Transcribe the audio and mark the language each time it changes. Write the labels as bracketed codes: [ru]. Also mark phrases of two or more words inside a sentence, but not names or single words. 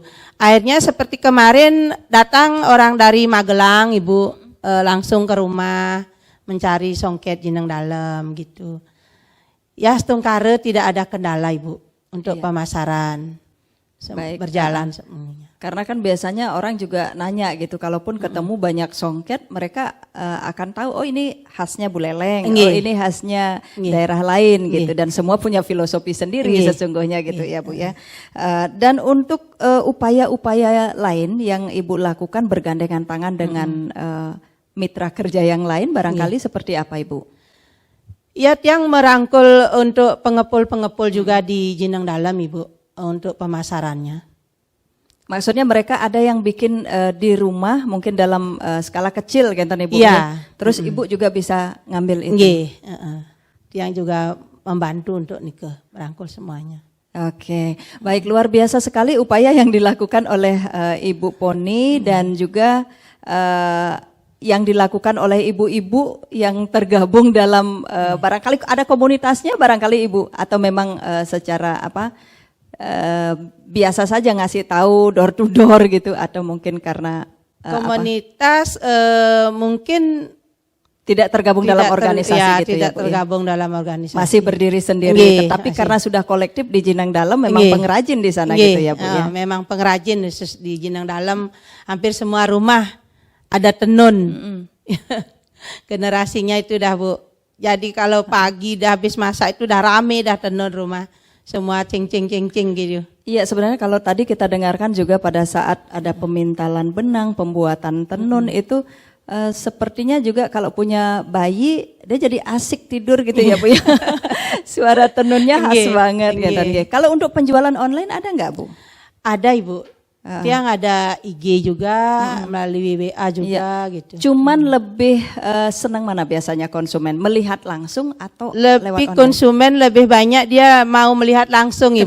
[id] Akhirnya seperti kemarin datang orang dari Magelang, Ibu, langsung ke rumah mencari songket jenang dalam gitu. Ya, setungkare tidak ada kendala Ibu untuk pemasaran. Baik. Berjalan semuanya. Karena kan biasanya orang juga nanya gitu, kalaupun ketemu banyak songket, mereka akan tahu, oh ini khasnya Buleleng, oh Nggih. ini khasnya Nggih. daerah lain gitu, Nggih. dan semua punya filosofi sendiri Nggih. sesungguhnya gitu ya Bu ya. Dan untuk upaya-upaya lain yang Ibu lakukan bergandengan tangan dengan mitra kerja yang lain, barangkali seperti apa Ibu? Ya, tiang merangkul untuk pengepul-pengepul juga di jenang dalam Ibu untuk pemasarannya. Maksudnya mereka ada yang bikin di rumah mungkin dalam skala kecil kan Ibu Iya. ya. Terus Ibu juga bisa ngambil itu. Nggih, tiang juga membantu untuk nikah, merangkul semuanya. Oke, baik, luar biasa sekali upaya yang dilakukan oleh Ibu Poni dan juga yang dilakukan oleh ibu-ibu yang tergabung dalam barangkali ada komunitasnya barangkali Ibu, atau memang secara biasa saja ngasih tahu [en] door to door [id] gitu, atau mungkin karena Komunitas mungkin tidak tergabung dalam organisasi gitu tidak ya Bu, ya? tergabung dalam organisasi. Masih berdiri sendiri, Nggih, tetapi masih. karena sudah kolektif di Jenang Dalam memang Nggih. pengrajin di sana Nggih, gitu ya Bu ya. memang pengrajin di jenang dalam, hampir semua rumah ada tenun. Generasinya itu dah Bu. Jadi kalau pagi dah habis masak itu dah rame dah tenun rumah. Semua cing-cing gitu. Iya, sebenarnya kalau tadi kita dengarkan juga pada saat ada pemintalan benang, pembuatan tenun itu sepertinya juga kalau punya bayi dia jadi asik tidur gitu ya Bu ya. Suara tenunnya khas Nggih, banget nggih. gitu. Nggih. Kalau untuk penjualan online ada nggak Bu? Ada Ibu. Tiang ada IG juga, melalui WA juga gitu. Cuman lebih senang mana biasanya konsumen? Melihat langsung atau lewat Lebih online? konsumen lebih banyak dia mau melihat langsung Ibu.